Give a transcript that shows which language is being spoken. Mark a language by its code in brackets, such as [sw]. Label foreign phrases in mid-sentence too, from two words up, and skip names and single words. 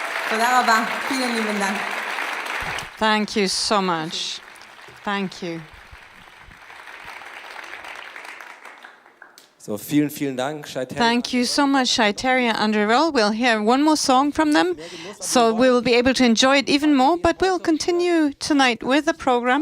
[he] תודה רבה. [de] vielen lieben Dank. [en] Thank you so much. Thank you. [de] So, vielen Dank, Shai Terry. [en] Thank you so much, Shai Terry and Andre Roll. We'll hear one more song from them, so we will be able to enjoy it even more, but we'll continue tonight with the program.